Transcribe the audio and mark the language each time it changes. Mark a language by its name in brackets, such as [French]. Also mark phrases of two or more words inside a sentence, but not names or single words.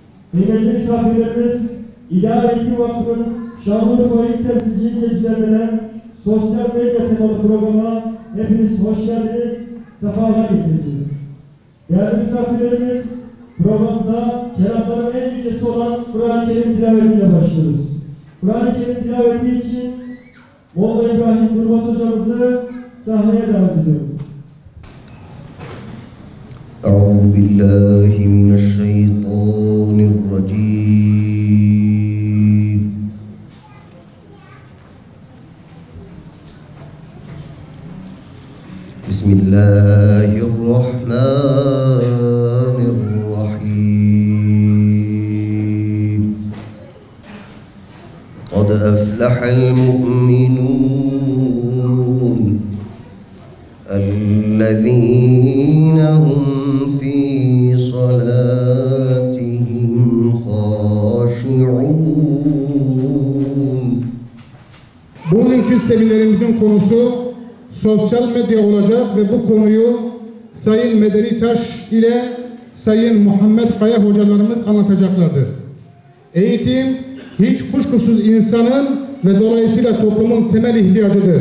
[Turkish] Kıymetli misafirlerimiz, İdare Eğitim Vakfı'nın Şanlıurfa İl Temsilciliğiyle düzenlenen sosyal medya temalı programa hepiniz hoş geldiniz, sefalar getirdiniz. Değerli misafirlerimiz, programımıza kelamların en yücesi olan Kur'an-ı Kerim tilavetiyle başlıyoruz. Kur'an-ı Kerim tilaveti için Molla İbrahim Durmaz hocamızı sahneye davet ediyoruz. [Arabic] أعوذ بالله من الشيطان الرجيم بسم الله الرحمن الرحيم قد أفلح المؤمنون الذين هم في صلاتهم خاشعون. [Turkish] Bugünkü seminerimizin konusu sosyal medya olacak ve bu konuyu Sayın Medeni Taş ile Sayın Muhammed Kaya hocalarımız anlatacaklardır. Eğitim hiç kuşkusuz insanın ve dolayısıyla toplumun temel ihtiyacıdır.